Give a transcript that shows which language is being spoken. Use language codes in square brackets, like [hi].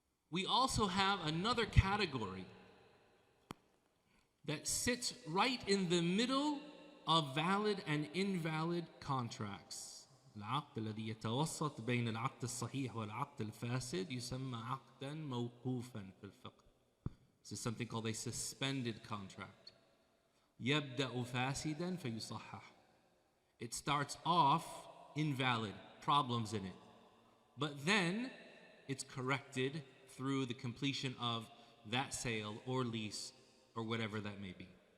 [en] We also have another category that sits right in the middle of valid and invalid contracts. [ar] العقد الذي يتوسط بين العقد الصحيح والعقد الفاسد يسمى عقدا موقوفا في الفقه. [en] This is something called a suspended contract. [ar] يبدأ فاسدا فيصحح. [en] It starts off invalid, problems in it. But then it's corrected through the completion of that sale or lease or whatever that may be.